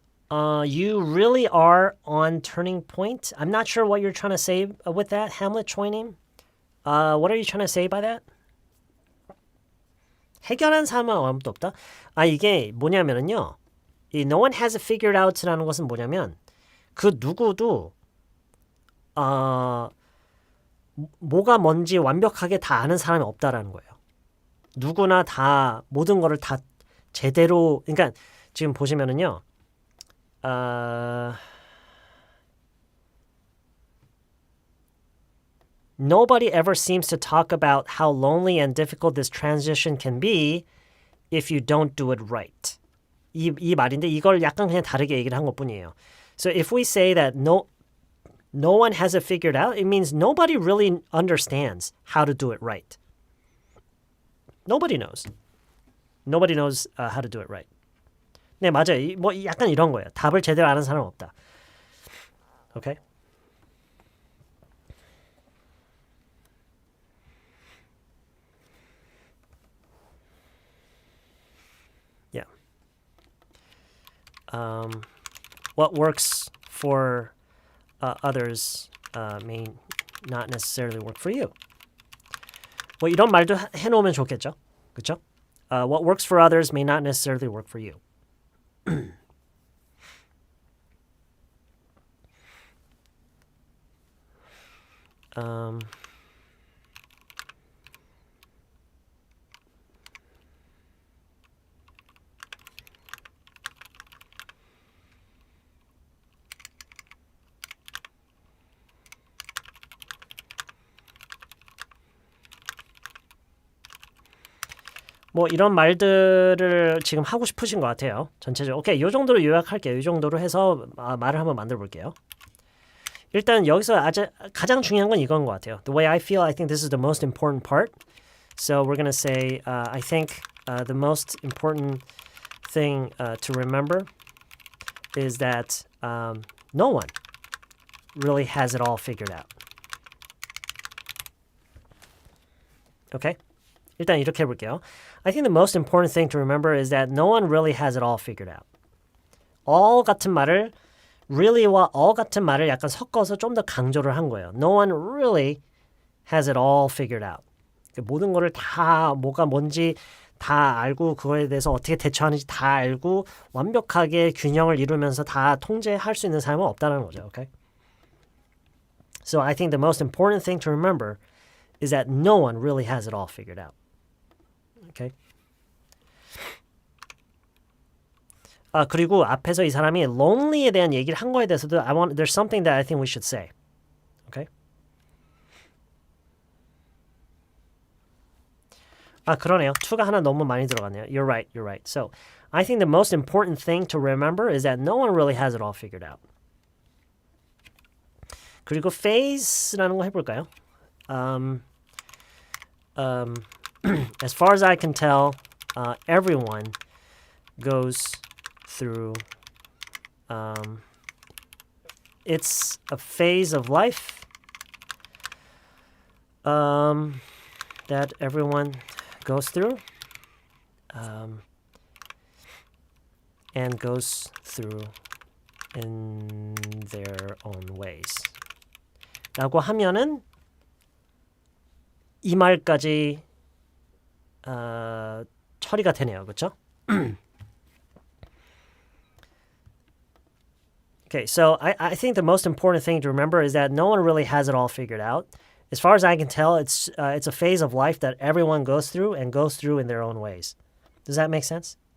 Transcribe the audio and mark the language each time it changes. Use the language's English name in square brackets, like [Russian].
[English] You really are on turning point. I'm not sure what you're trying to say with that, Hamlet 초이님. What are you trying to say by that? [Korean] 해결한 사람은 아무도 없다. 이게 뭐냐면은요. 이 [English] no one has it figured out [Korean] 라는 것은 뭐냐면 그 누구도 뭐가 뭔지 완벽하게 다 아는 사람이 없다라는 거예요. 누구나 다 모든 거를 다 제대로 그러니까 지금 보시면은요. [English] Nobody ever seems to talk about how lonely and difficult this transition can be if you don't do it right. [Korean] 이 말인데 이걸 약간 그냥 다르게 얘기를 한 것뿐이에요. [English] So if we say that no one has it figured out, it means nobody really understands how to do it right. Nobody knows. Nobody knows how to do it right. [Korean] 네, 맞아요. 뭐 약간 이런 거예요. 답을 제대로 아는 사람은 없다. [English] Okay? Yeah. What works for others may not necessarily work for you. [Korean] 뭐 이런 말도 해놓으면 좋겠죠? 그렇죠? [English] What works for others may not necessarily work for you. [Korean] 뭐 이런 말들을 지금 하고 싶으신 것 같아요. 전체적으로. 오케이, 이 정도로 요약할게요. 이 정도로 해서 말을 한번 만들어 볼게요. 일단 여기서 가장 중요한 건 이건 것 같아요. [English] The way I feel, I think this is the most important part. So we're going to say, I think the most important thing to remember is that no one really has it all figured out. [Korean] Okay? 일단 이렇게 해볼게요. [English] I think the most important thing to remember is that no one really has it all figured out. [Korean] all 같은 말을 really와 all 같은 말을 약간 섞어서 좀 더 강조를 한 거예요. [English] No one really has it all figured out. [Korean] 모든 거를 다 뭐가 뭔지 다 알고 그거에 대해서 어떻게 대처하는지 다 알고 완벽하게 균형을 이루면서 다 통제할 수 있는 사람은 없다는 거죠. [English] Okay? So I think the most important thing to remember is that no one really has it all figured out. Okay? [Korean] 그리고 앞에서 이 사람이 lonely에 대한 얘기를 한 거에 대해서도 [English] there's something that I think we should say. Okay? [Korean] 그러네요. to가 하나 너무 많이 들어갔네요. [English] You're right. So, I think the most important thing to remember is that no one really has it all figured out. [Korean] 그리고 phase라는 거 해볼까요? [English] As far as I can tell, everyone goes through It's a phase of life that everyone goes through and goes through in their own ways. [Korean] 라고 하면은 이 말까지 처리가 되네요. 그렇죠? [English] Okay, so I think the most important thing to remember is that no one really has it all figured out. As far as I can tell, it's a phase of life that everyone goes through and goes through in their own ways. Does that make sense?